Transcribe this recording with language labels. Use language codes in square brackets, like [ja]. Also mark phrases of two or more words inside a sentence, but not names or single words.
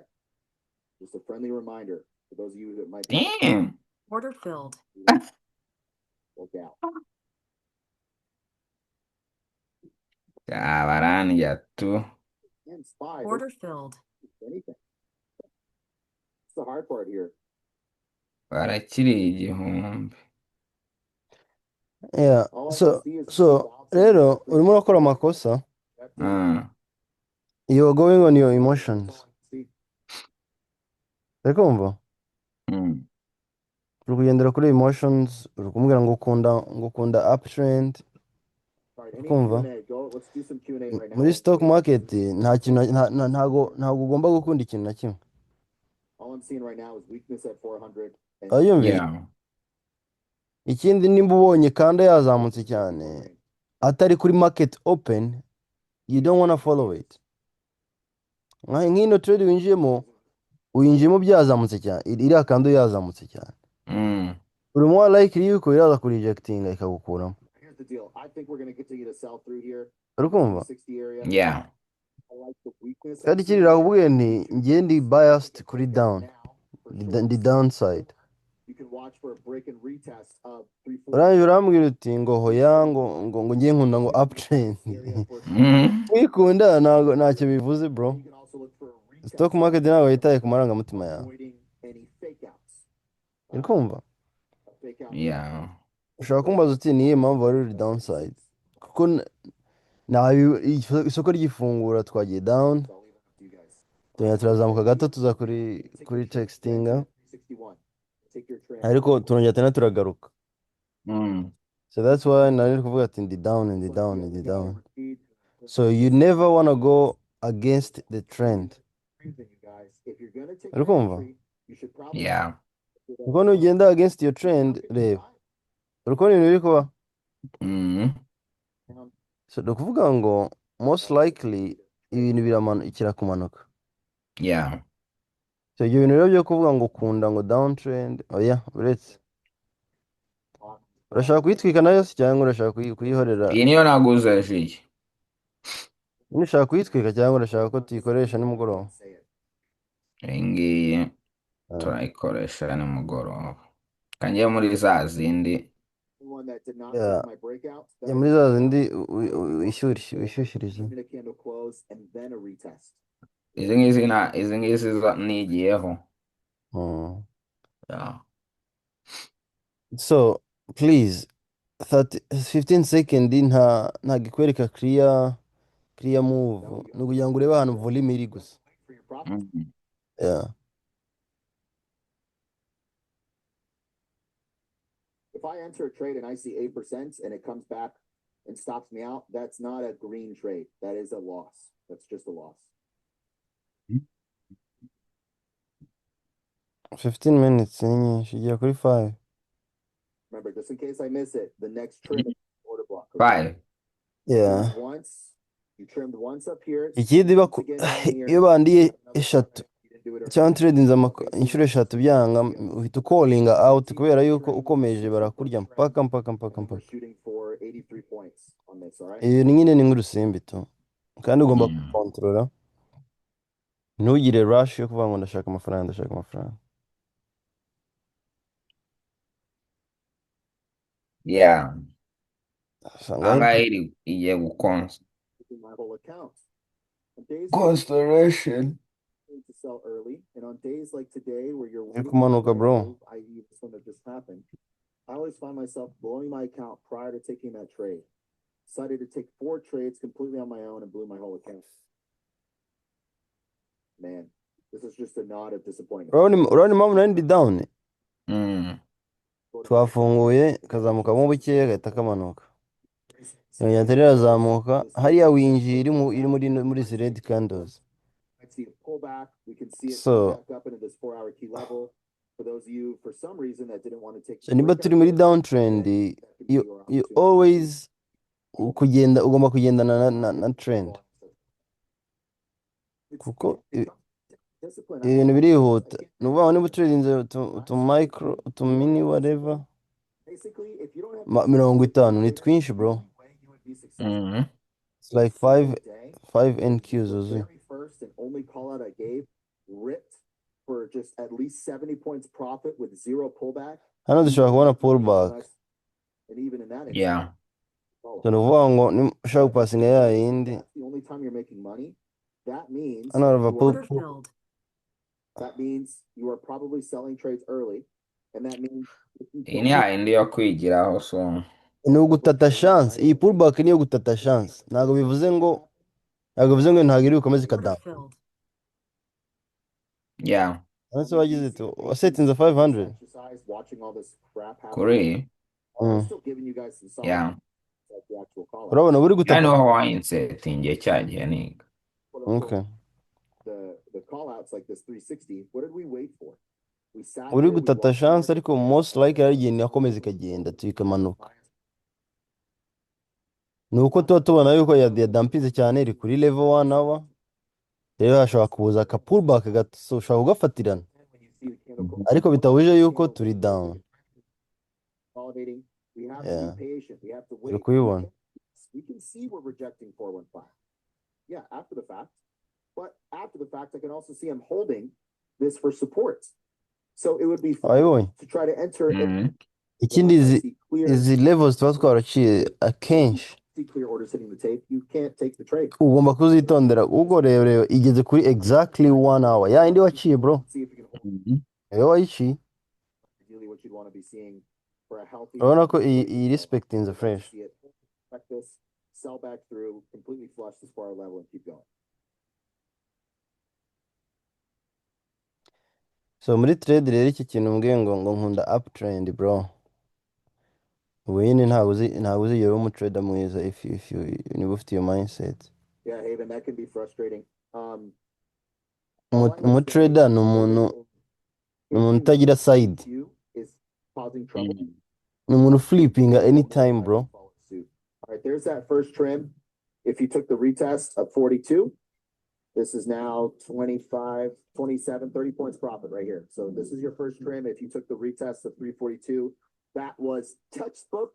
[en] Just a friendly reminder for those of you that might be. Damn. Order filled. Look out. [rw] Kabaranja tu. [en] Order filled. Anything. It's the hard part here. [rw] Barakiriye igihumbi. [en] Yeah. [rw] So rero urimo urakora amakosa. [en] You are going on your emotions. [rw] Uri kumva? Uri kugendera kuri emotions, uri kumubwira ngo ukunda uptrend. Uri kumva? Muri stock market nta kintu ntago ugomba gukunda ikintu na kimwe. [en] All I'm seeing right now is weakness at 400. [rw] Ayumvise? Ikindi nimba ubonye kandi yazamutse cyane atari kuri [en] market open, you don't wanna follow it. [rw] Nk'ino trade winjiyemo byazamutse cyane, iriya kandi yazamutse cyane. Urimo wa likely yuko iraza kuri rejectinga ikagukuramo. [en] Here's the deal. I think we're going to get to get a sell through here. [rw] Uri kumva? [en] 60 area. Yeah. I like the weakness. [rw] Kandi kiri rakubwiye nti ngiye ndi biased kuri down. [en] The downside. You can watch for a break and retest of 340. [rw] Urangije urambwira uti ngo hoya ngo ngiye nkunda ngo uptrend. Wikunda ntacyo bivuze bro. Stock market ntabwo yitaye ku marangamutima yawe. Uri kumva? [en] Yeah. [rw] Ushobora kumbaza uti niyo mpamvu wari uri downside. Kuko isoko ry'ifungura twagiye down. Turazamuka gato tuza kuri textinga. Ariko turongera tena turagaruka. Mm. [en] So that's why [rw] nari kuvuga ati ndi down, ndi down, ndi down. [en] So you never wanna go against the trend. [rw] Uri kumva? [en] Yeah. [rw] Kuko nugenda [en] against your trend, [rw] reba. Uri kubona ibintu biri kuba? Mm. So ni ukuvuga ngo [en] most likely [rw] ibintu birakira kumanuka. [en] Yeah. [rw] So ibyo bintu rero byo kuvuga ngo ukunda ngo [en] down trend, [rw] oya, uretse. Urashaka kuyitwika nayo se cyangwa urashaka kuyihorera? Iyi niyo naguze iyi. Niba ushaka kuyitwika cyangwa urashaka ko tuyikoresha nimugoroba? Iyi ngiyi Ah. turayikoresha nimugoroba. Kanjye muri za zindi. [en] Yeah. [rw] Ya muri za zindi wishyushyirije. Izi ngizi nigiyeho. Hmm. [en] Yeah. [rw] So please 15 second ntabwo ikwereka [en] clear move [rw] ni ukugira ngo urebe ahantu volume iri gusa. Mm. [en] Yeah. If I enter a trade and I see 8% and it comes back and stops me out, that's not a green trade. That is a loss. That's just a loss. [rw] 15 minutes ni nyinshi igera kuri 5. [en] Remember, just in case I miss it, the next trim is order block. Okay? 5. Yeah. Once you trimmed once up here. [rw] Ikindi iyo bandiye eshatu cyangwa trading inshuro eshatu byanga uhita ukolinga out kubera yuko ukomeje barakurya mpaka. Iyo nyine ni nk'urusimbi tu kandi ugomba Mm. kukontorora ntugire rush yo kuvuga ngo ndashaka amafaranga. [en] Yeah. [rw] usanga Ahangaha igiye gukonsa. [en] Constellation. To sell early, and on days like today where you're [rw] iri kumanuka bro. [en] i.e. this one that just happened, I always find myself blowing my account prior to taking that trade. Decided to take 4 trades completely on my own and blew my whole account. Man, this is just a nod of disappointment. [rw] urabona impamvu nari ndi down Mm. twafunguye kazamukamo bukeya gahita kamanuka yongera atari irazamuka hariya winjiye iri muri izi red candles. [en] See a pullback. We can see it So- come back up into this 4-hour key level. For those of you, for some reason, that didn't want to take. So [rw] niba turi muri downtrend [en] you always [rw] ugomba kugendana na trend kuko ibintu birihuta ni ukuvuga ngo niba uturinze utu micro utu [en] mini whatever Basically, if you don't have [rw] 50 ni twinshi bro. Mm. [en] It's like 5 NQs zuzuye. very first and only call out I gave ripped for just at least 70 points profit with 0 pullback. [rw] Hano dushobora kubona pullback. [en] And even in that, Yeah. [rw] So ni ukuvuga ngo niba ushaka gupasinga ya yindi [en] that's the only time you're making money. That means [rw] hano harava [en] that means you are probably selling trades early, and that means [rw] Iyi ni yayindi yo kwigiraho so. ni ugutata chance. Iyi pullback ni iyo gutata chance. Ntabwo bivuze ngo ntabwo iri bukomeze ikadamu. [en] Yeah. [rw] Ese wagize tu wasetinze 500 [en] watching all this crap happen. [rw] Kuri. [en] I'm still giving you guys some solid, Yeah. like the actual call. [rw] urabona buri [en] I [rw] gutata. [en] know how I [rw] insetingiye cya gihe niga. [en] Okay. The call outs like this 360. What did we wait for? We sat [rw] Uri [en] here, we [rw] gutata [en] watched chance the [rw] ariko [en] market [rw] most likely ari igihe yakomeza ikagenda ikamanuka. Ni uko tuba tubona yuko yadampinze cyane iri kuri level 1 hour. Rero hashobora kuza aka pullback ushobora kugafatirana ariko bitabujije yuko turi down. [en] consolidating. We have to Yeah. be patient. We have to [rw] Uri [en] wait. [rw] kubibona. [en] We can see we're rejecting 415. Yeah, after the fact. But after the fact, I can also see I'm holding this for support. So it would be [rw] Wabibonye. [en] to try to enter. Mm. [rw] Ikindi [en] Once I see clear, [rw] izi levels tuba twaraciye akenshi [en] see clear orders hitting the tape, you can't take the trade. [rw] ugomba kuzitondera ubwo rero igeze kuri [en] exactly 1 hour [rw] ya indi waciye bro. [en] See if you can hold Mhm. [rw] Iyo wayiciye [en] ideally what you'd want to be seeing for a healthy. [rw] urabona ko iyi [en] respect in the fresh. See it, check this, sell back through, completely flush this bar level, and keep going. [rw] So muri trade rero iki kintu mbwiye ngo nkunda uptrend bro. Wayne ntabwo uzigera uba umutrader mwiza [en] if you [rw] niba ufite iyo mindset. [en] Yeah, Haven, that can be frustrating. [rw] Umutrader ni umuntu utagira side. [en] Is causing trouble. [rw] Ni umuntu flipinga anytime, bro. [en] All right, there's that first trim. If you took the retest of 42, this is now 25, 27, 30 points profit right here. So this is your first trim. If you took the retest of 342, that was textbook.